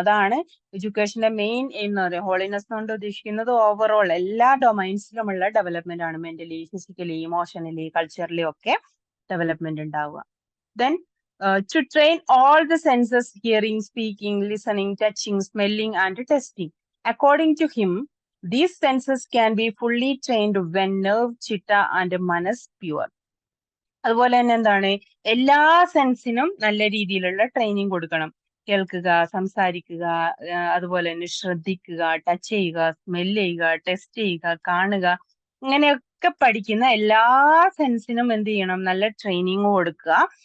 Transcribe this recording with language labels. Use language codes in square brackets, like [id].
[ml] അതാണ് എഡ്യൂക്കേഷന്റെ main aim എന്ന് പറയുന്നത്. ഹോളിനെസ് കൊണ്ട് ഉദ്ദേശിക്കുന്നത് ഓവറോൾ എല്ലാ ഡൊമൈൻസിലുമുള്ള ഡെവലപ്മെന്റ് ആണ്. മെന്റലി, ഫിസിക്കലി, ഇമോഷണലി, കൾച്ചറലി ഒക്കെ ഡെവലപ്മെന്റ് ഉണ്ടാവുക. [en] Then to train all the senses, hearing, speaking, listening, touching, smelling and testing. According to him, these senses can be fully trained when nerve, chitta and manas pure. [ml] അതുപോലെ തന്നെ എന്താണ്, എല്ലാ സെൻസിനും നല്ല രീതിയിലുള്ള training കൊടുക്കണം. കേൾക്കുക, സംസാരിക്കുക, അതുപോലെ തന്നെ ശ്രദ്ധിക്കുക, ടച്ച് ചെയ്യുക, സ്മെല് ചെയ്യുക, ടെസ്റ്റ് ചെയ്യുക, കാണുക, ഇങ്ങനെയൊക്കെ പഠിക്കുന്ന എല്ലാ സെൻസിനും എന്ത് ചെയ്യണം, നല്ല ട്രെയിനിങ് കൊടുക്കുക.